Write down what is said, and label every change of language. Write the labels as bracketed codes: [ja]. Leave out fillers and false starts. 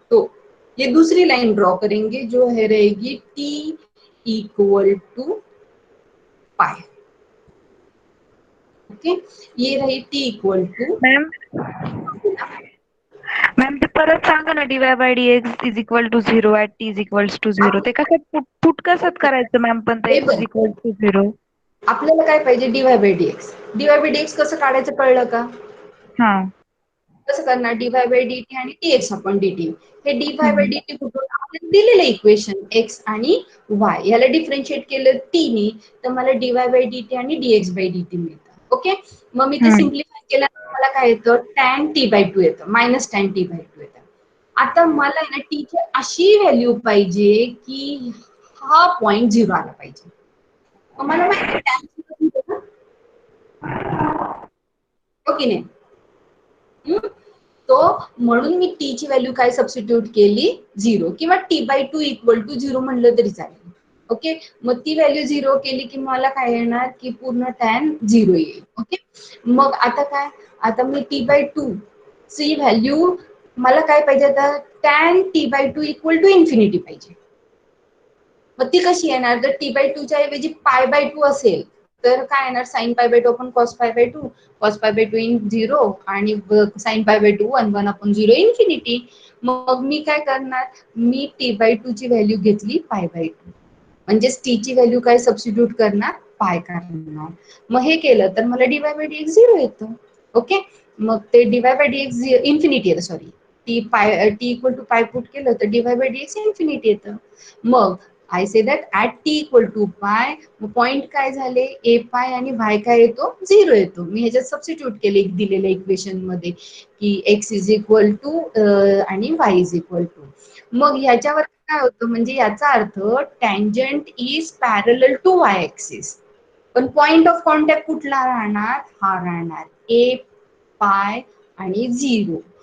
[hi] तो ये दूसरी लाइन ड्रॉ करेंगे जो है रहेगी t equal to pi. Okay. ये रही t equal to. [mr] Ma'am ma'am ते परत सांगा ना, dy bye dx is equal to 0 at t is equals to 0. ते कसं पुट कसं करायचं मॅम, पण ते x इज इक्वल टू 0. आपल्याला काय पाहिजे, dy bye dx। dy bye dx कसं काढायचं कळलं का? हा. कसं करणार, dy बाय dt आणि dx अपॉन dt। हे dy बाय हम्म. dt कुठून, आपल्याला दिलेलं इक्वेशन x आणि y, याला डिफरन्शिएट केलं t नी, तर मला dy बाय dt आणि dx बाय dt मिळतं। ओके। मग मी ते हम्म. सिम्प्लिफाय केलं, मला काय येतं, tan t बाय 2 येतं, मायनस tan t बाय 2 येतं। आता मला आहे ना t ची अशी व्हॅल्यू पाहिजे की हा पॉइंट 0 आला पाहिजे। मग मला माहिती आहे tan 0 होतं ना, हो की नाही? हम्म? तो म्हणून मी टी ची व्हॅल्यू काय सबस्टिट्यूट केली, 0, किंवा टी बाय 2 इक्वल टू 0 म्हणलं तरी चालेल। ओके। मग ती व्हॅल्यू 0 केली की मला काय येणार, की पूर्ण टॅन 0 येईल। ओके। मग आता काय, आता मी टी बाय 2 ची व्हॅल्यू, मला काय पाहिजे आता, tan T bye 2 equal to infinity पाहिजे। मग ती कशी येणार, जर टी बाय 2 च्या ऐवजी पाय बाय 2 असेल तर काय येणार, साइन पाय बाय 2 आपण cos pi by 2, cos pi by 2 in 0 आणि sign pi by 2 1 1 upon 0 infinity. मग मी काय करणार, मी टी बाय 2 ची व्हॅल्यू घेतली पाय बाय 2, म्हणजेच टी ची व्हॅल्यू काय सबस्टिट्यूट करणार, पाय करणार। मग हे केलं तर मला dy बाय dx 0 येतं। ओके। मग ते dy बाय dx इन्फिनिटी येतं, सॉरी, टी इक्वल टू पाय पुट केलं तर dy बाय dx इन्फिनिटी येतं। मग [en] I say that at t equal to pi, [mr] पॉइंट काय झाले, ए पाय आणि वाय काय येतो, 0 येतो। मी ह्याच्यात सबस्टिट्यूट केले दिलेल्या इक्वेशन मध्ये की x इज इक्वल टू आणि y इज इक्वल टू। मग ह्याच्यावर काय होतं, म्हणजे याचा अर्थ [en] tangent is parallel to y axis, [mr] पण पॉइंट ऑफ कॉन्टॅक्ट कुठला राहणार, हा राहणार ए पाय आणि 0।